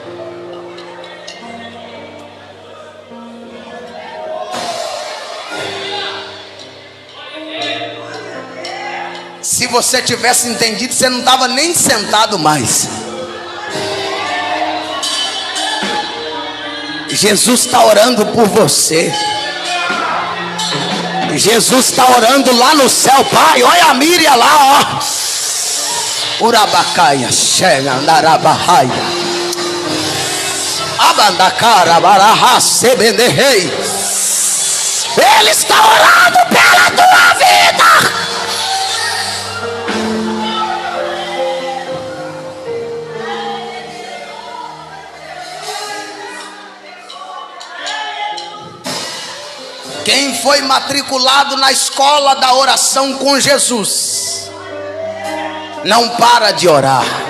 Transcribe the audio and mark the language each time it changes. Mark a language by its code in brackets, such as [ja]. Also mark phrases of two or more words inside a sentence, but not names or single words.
[pt] Se você tivesse entendido, você não estava nem sentado mais. Jesus está orando por você. Jesus está orando lá no céu, Pai. Olha a Miriam lá, ó. Urabacaia, chega, andarabahaia. Abandacara, baraha, sebenderrei. Ele está orando pela tua vida. Quem foi matriculado na escola da oração com Jesus não para de orar.